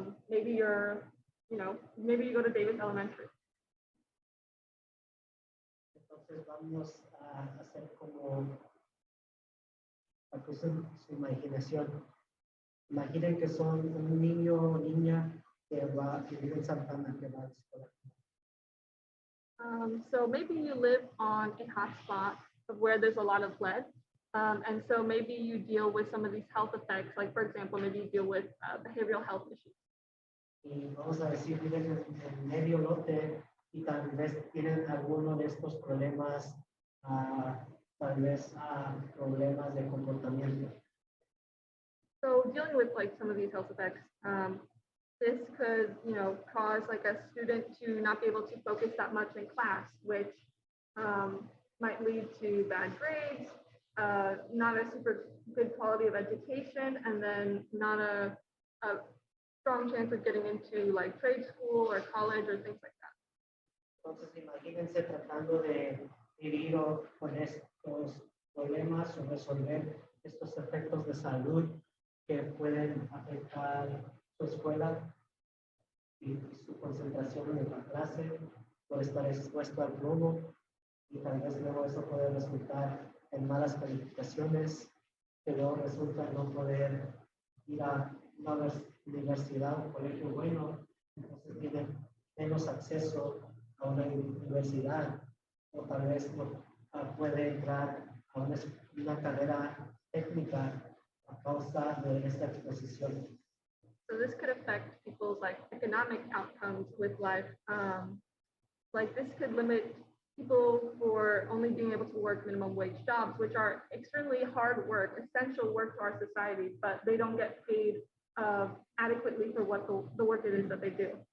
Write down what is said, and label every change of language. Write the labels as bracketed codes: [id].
[en] Maybe you're, maybe you go to Davis Elementary. [es] Entonces vamos a hacer como para su imaginación. Imaginen que son un niño o niña que vive en Santa Ana, que va a la escuela. [en] So maybe you live on a hotspot of where there's a lot of lead. And so maybe you deal with some of these health effects, like for example, maybe you deal with behavioral health issues. [es] Y vamos a decir, viven en medio lote y tal vez tienen alguno de estos problemas, tal vez problemas de comportamiento. [en] So dealing with like some of these health effects, this could, cause like a student to not be able to focus that much in class, which might lead to bad grades, not a super good quality of education, and then not a strong chance of getting into like trade school or college or things like that. [es] Entonces, imagínense tratando de vivir con estos problemas o resolver estos efectos de salud que pueden afectar su escuela y su concentración en la clase por estar expuesto al plomo, y tal vez luego eso puede resultar en malas calificaciones, que luego resulta no poder ir a una universidad o colegio bueno, entonces tienen menos acceso a una universidad, o tal vez no puede entrar a una carrera técnica a causa de esta exposición. [en] So this could affect people's like economic outcomes with life. Like this could limit people for only being able to work minimum wage jobs, which are extremely hard work, essential work to our society, but they don't get paid adequately for what the work it is that they do.